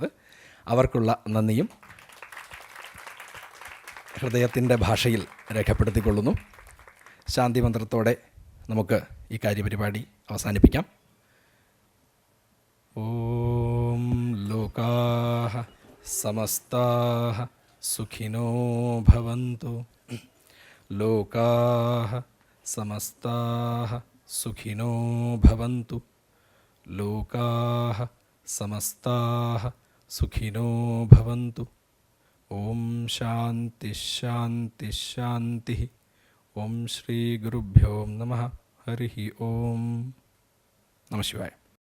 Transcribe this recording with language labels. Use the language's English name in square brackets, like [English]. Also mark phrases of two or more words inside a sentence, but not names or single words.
[Malayalam] അവർക്കുള്ള നന്ദിയും ഹൃദയത്തിൻ്റെ ഭാഷയിൽ രേഖപ്പെടുത്തിക്കൊള്ളുന്നു. ശാന്തി മന്ത്രത്തോടെ നമുക്ക് ഈ കാര്യപരിപാടി അവസാനിപ്പിക്കാം. [Sanskrit] ॐ लोकाः समस्ताः सुखिनो भवन्तु. लोकाः समस्ताः सुखिनो भवन्तु. लोकाः समस्ताः सुखिनो भवन्तु. ॐ शान्तिः शान्तिः शान्तिः. ॐ श्री गुरुभ्यो नमः। हरि ॐ. नमः शिवाय.